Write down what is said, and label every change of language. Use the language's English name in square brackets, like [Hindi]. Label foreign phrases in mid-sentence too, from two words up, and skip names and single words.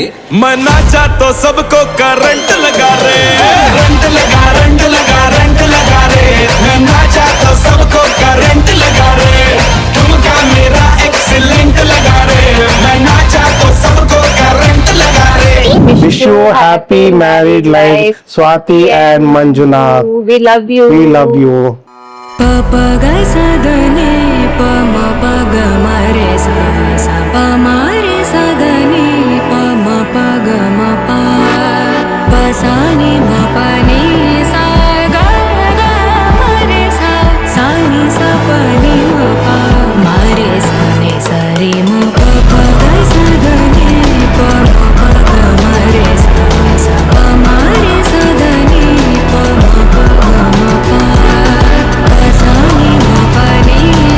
[Hindi] मैं नाचा तो सबको करंट लगा रे। रंट लगा रे, मैं नाचा तो सबको करंट लगा रे। ठुमका मेरा एक्सीलेंट लगा रे, मैं नाचा तो सबको करंट लगा रे। [English] Wish you happy married life, Swati and Manjunath. We love you. We love you. Pa pa ga sa da ni, pa ma pa ga ma re sa sa, pa ma re sa da ni, pa ma pa ga ma pa, pa sa ni ma pa ni sa ga ga ma re sa, sa ni sa pa ni ma pa, ma re sa ni sa re ma pa pa ga sa da ni, pa ma pa ga ma re sa sa, pa ma re sa da ni, pa ma pa ga ma pa, pa sa ni ma pa ni